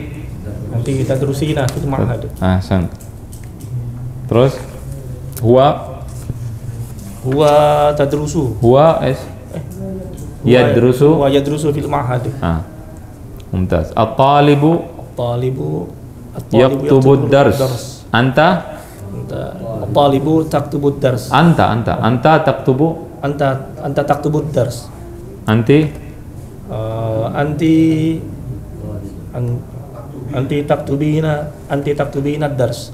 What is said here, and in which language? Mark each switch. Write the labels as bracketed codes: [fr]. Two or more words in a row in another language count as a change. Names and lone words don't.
[ar] تدرسين في المعهد. Ahsan. Terus huwa tadrusu. Yadrusu في المعهد. Mumtaz. الطالب يكتب الدرس. Anta? الطالب تكتب الدرس. أنت تكتب? أنت تكتب الدرس. Anti? أنت تكتبين درس.